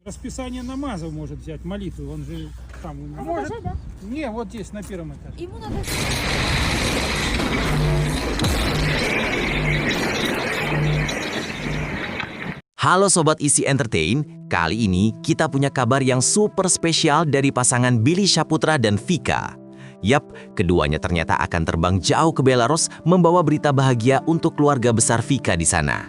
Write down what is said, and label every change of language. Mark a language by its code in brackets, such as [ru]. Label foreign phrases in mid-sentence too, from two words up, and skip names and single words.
[ru] Расписание намазов может взять, молитвы, он же там. Может? Покажи, да? Не, вот здесь, на первом этаже. Ему надо... [id] Halo Sobat Isi Entertain, kali ini kita punya kabar yang super spesial dari pasangan Billy Syahputra dan Vika. Yap, keduanya ternyata akan terbang jauh ke Belarus membawa berita bahagia untuk keluarga besar Vika di sana.